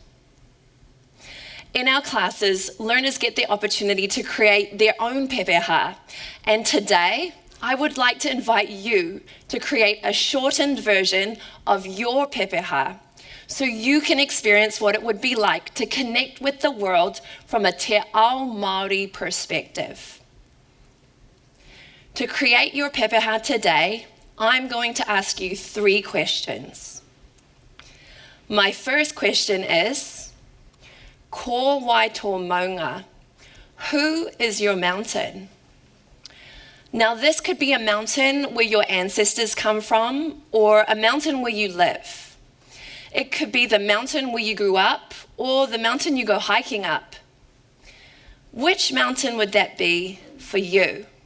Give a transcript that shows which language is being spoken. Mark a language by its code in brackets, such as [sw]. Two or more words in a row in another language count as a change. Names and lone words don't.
[en] In our classes, learners get the opportunity to create their own pepeha, and today, I would like to invite you to create a shortened version of your pepeha so you can experience what it would be like to connect with the world from a [mi] Te Ao Māori [en] perspective. To create your pepeha today, I'm going to ask you 3 questions. My first question is, [mi] ko wai tō maunga? [en] Who is your mountain? Now, this could be a mountain where your ancestors come from, or a mountain where you live. It could be the mountain where you grew up, or the mountain you go hiking up. Which mountain would that be for you?